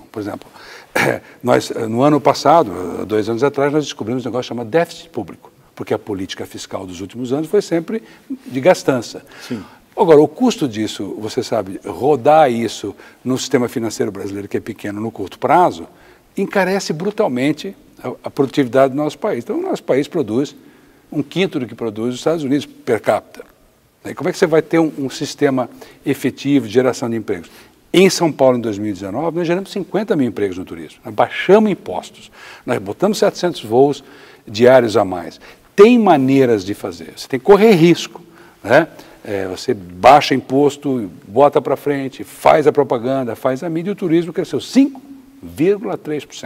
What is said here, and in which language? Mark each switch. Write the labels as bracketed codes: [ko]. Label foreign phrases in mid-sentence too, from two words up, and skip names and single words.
[pt] Por exemplo, nós, no ano passado, 2 anos atrás, nós descobrimos um negócio chamado déficit público, porque a política fiscal dos últimos anos foi sempre de gastança. Sim. Agora, o custo disso, você sabe, rodar isso no sistema financeiro brasileiro, que é pequeno no curto prazo, encarece brutalmente a produtividade do nosso país. Então, o nosso país produz 1/5 do que produz os Estados Unidos per capita. E como é que você vai ter um sistema efetivo de geração de empregos? Em São Paulo, em 2019, nós geramos 50 mil empregos no turismo. Nós baixamos impostos, nós botamos 700 voos diários a mais. Tem maneiras de fazer, você tem que correr risco, né? Você baixa imposto, bota para frente, faz a propaganda, faz a mídia, e o turismo cresceu 5,3%.